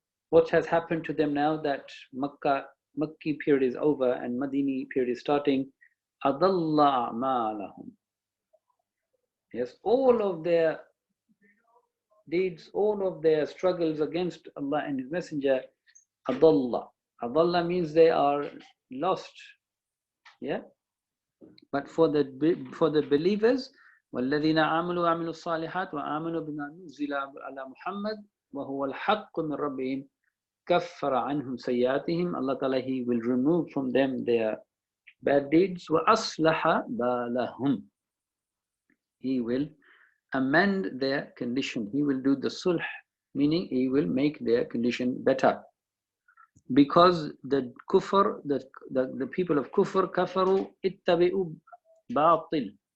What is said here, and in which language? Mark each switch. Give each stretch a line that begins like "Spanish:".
English: What has happened to them now that Makki period is over and Madini period is starting?
Arabic: أَضَلَّ أَعْمَالَهُمْ.
English: Yes, all of their deeds, all of their struggles against Allah and His Messenger, أَضَلَّ. أَضَلَّ means they are lost. Yeah? But for the believers,
Arabic: وَالَّذِينَ آمَنُوا وَعَمِلُوا الصَّالِحَاتِ وَآمَنُوا بِمَا نُزِّلَ عَلَى مُحَمَّدٍ وَهُوَ الْحَقُّ مِنْ رَبِّهِمْ كَفَّرَ عَنْهُمْ سَيِّئَاتِهِمْ.
English: Allah Ta'ala, He will remove from them their bad deeds.
Arabic: وَأَصْلَحَ بَالَهُمْ.
English: He will amend their condition. He will do the sulh, meaning He will make their condition better. Because the kufr, the people of kufr,
Arabic: kafaru ittabi'u batil.